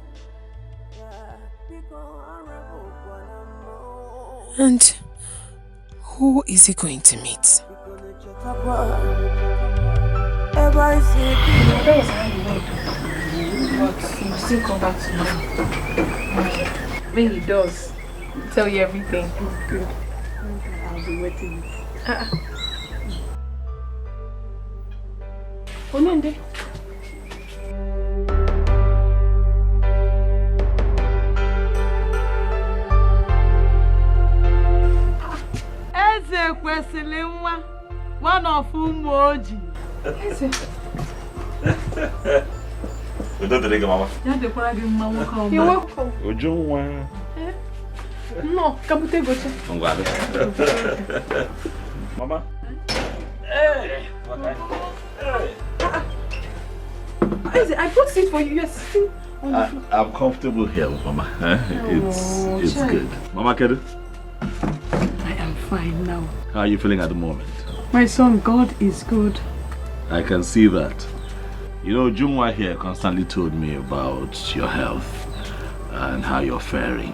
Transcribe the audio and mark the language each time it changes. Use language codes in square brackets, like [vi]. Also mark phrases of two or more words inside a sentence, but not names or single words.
[en] And who is he going to meet? That was how you went. But he will still come back tomorrow. When he does, he'll tell you everything. Good. I'll be waiting. Onende. [ig] Eze kwesịrị nwa, [en] one of [ig] ụmụ ojii. Eze. Udo dịrị gị, mama. Ya dịkwara gị mma nwoke ọma. [en] You're welcome. Ujunwa. No, kabute gocha. [ig] Ngwa. Mama. [en] Hey. Eze, I brought seat for you. You're sitting on the floor. I'm comfortable here, Mama. It's good. Mama Kedu? I am fine now. How are you feeling at the moment? My son, God is good. I can see that. You know, Junwa here constantly told me about your health and how you're faring.